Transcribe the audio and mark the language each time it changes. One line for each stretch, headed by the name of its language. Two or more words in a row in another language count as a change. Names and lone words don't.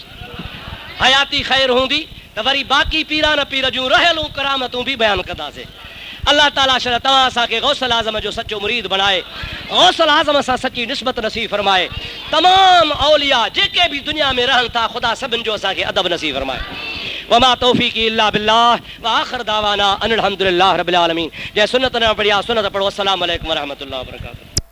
Sindhi: हयाती ख़ैर हूंदी त वरी बाक़ी पीरान पीर जूं रहियलूं करामतूं बि बयानु कंदासीं। अल्लाह ताला शर तव्हां असांखे गौसल आज़म जो सचो मुरीद बणाए, गौसल आज़म सां सची निस्बत नसीब फरमाए। तमाम औलिया जेके बि दुनिया में रहनि था ख़ुदा सभिनि जो असांखे अदब नसीब फरमाए।
Arabic: وما توفيقي إلا بالله وآخر دعوانا أن الحمد لله رب العالمين.
Sindhi: जंहिं सुन्नत न पढ़ी आहे सुन्नत पढ़ो।
Arabic: السلام عليكم ورحمة الله وبركاته.